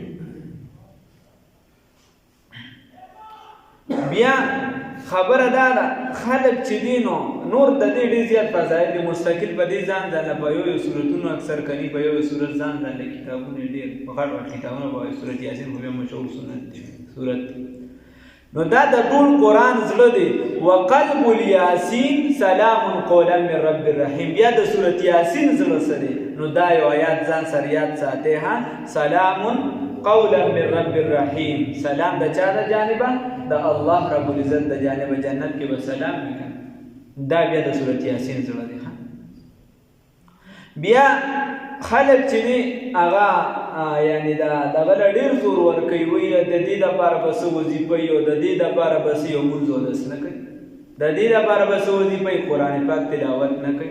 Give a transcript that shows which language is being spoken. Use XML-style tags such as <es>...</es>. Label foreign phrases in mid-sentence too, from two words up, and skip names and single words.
<ps>بیا خبره دا ده خلک چې دی نو نور د دې ډېر زیات فضایل دي، مستقل په دې ځان ځانله په یو صورتونو اکثر کني په یو صورت ځان ځانله کتابونه ډېر غټ غټ کتابونه به صورت یاسین خو بیا مشهور صورت. نو دا د ټول قرآن زړه دی.</ps> <ar>وقلب الیاسین سلام قولا من رب الرحیم،</ar> <ps>بیا د صورت یاسین زړه څه دی نو دا یو آیات ځان سره یاد ساتئ،</ps> <ar>سلام قولا من رب الرحیم،</ar> <ps>سلام د چا د جانبه؟ د</ps> <ar>الله رب العزت</ar> <ps>د جانبه، جنت کې به سلام وکړي. دا بیا د صورت یاسین زړه دی. بیا خلک چې دی هغه یعنی دغه له ډېر زور ورکوي، وایي د دې دپاره به څه وظیفه وي او د دې دپاره به څه یو مونځ اودس نه کوي، د دې دپاره به څه وظیفه وي قرآن پاک تلاوت نه کوي.</ps>